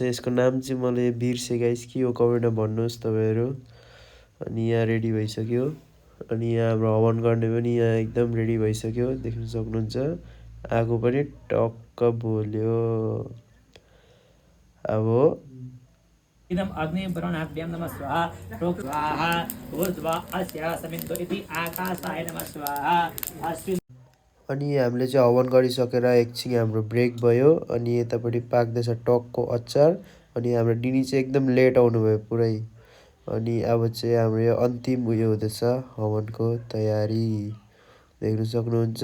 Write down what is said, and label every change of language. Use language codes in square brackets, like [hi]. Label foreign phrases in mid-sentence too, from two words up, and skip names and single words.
[ne] यसको नाम चाहिँ मैले बिर्सेँ गाइस, के हो कमेन्टमा भन्नुहोस् तपाईँहरू। अनि यहाँ रेडी भइसक्यो। अनि यहाँ हाम्रो हवन गर्ने पनि यहाँ एकदम रेडी भइसक्यो, देख्न सक्नुहुन्छ। आगो पनि टक्क बोल्यो। अब [sa] इदम अग्नि वरुणाभ्यां नमः स्वाहा रोग स्वाहा ऊर्ध्वा अस्य समिद्धो इति आकाशाय नमः स्वाहा अश्विन। [ne] अनि हामीले चाहिँ हवन गरिसकेर एकछिन हाम्रो ब्रेक भयो। अनि यतापट्टि पाक्दैछ टकको अचार। अनि हाम्रो दिदी चाहिँ एकदम लेट आउनुभयो पुरै। अनि अब चाहिँ हाम्रो यो अन्तिम उयो हुँदैछ, हवनको तयारी देख्न सक्नुहुन्छ।